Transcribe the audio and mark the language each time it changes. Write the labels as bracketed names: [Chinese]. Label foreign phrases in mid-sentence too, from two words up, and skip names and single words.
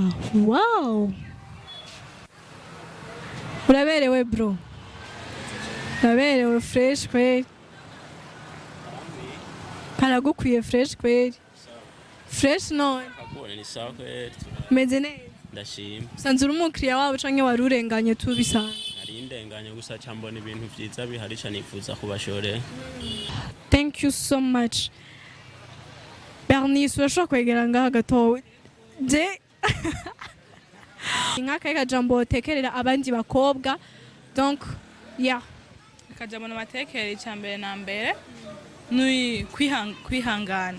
[Rundi] Wow, uraberewe bro, uraberewe fresh kweli, karagukwiye fresh kweli. Fresh no [Swahili] ni sawa kweli. [Rundi] Meze neza? Ndashima. Sanze uri umukiriya wabo canke wari urenganye tubisanzwe? Nari ndenganye gusa cyambona ibintu vyiza biharisha nifuza kubashorera. [English] Thank you so much. [Rundi] Bernice urashobora kwegera ngaha gato je nk'akaye kajambo tekerera abandi bakobwa, donc akajambo n'amatekere icyambere na mbere ni kwihangana.